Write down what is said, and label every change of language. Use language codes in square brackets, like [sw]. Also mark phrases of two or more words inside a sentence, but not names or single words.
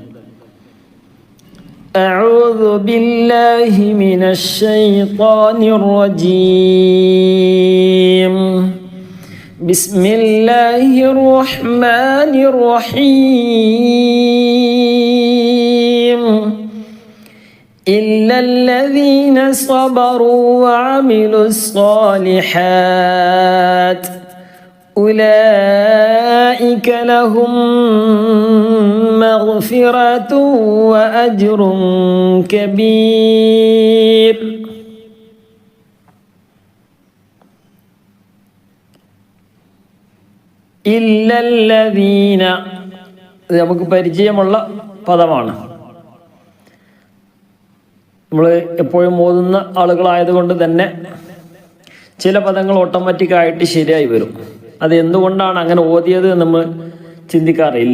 [ar] أعوذ بالله من الشيطان الرجيم. بسم الله الرحمن الرحيم. إلا الذين صبروا وعملوا الصالحات أولئك لهم مغفرة وأجر كبير. إلا الذين [ml] നമുക്ക് പരിചയമുള്ള പദമാണ്. നമ്മൾ എപ്പോഴും ഓതുന്ന ആളുകളായതുകൊണ്ട് തന്നെ ചില പദങ്ങൾ ഓട്ടോമാറ്റിക്കായിട്ട് ശരിയായി വരും. അത് എന്തുകൊണ്ടാണ് അങ്ങനെ ഓതിയത് എന്ന് നമ്മൾ ചിന്തിക്കാറില്ല.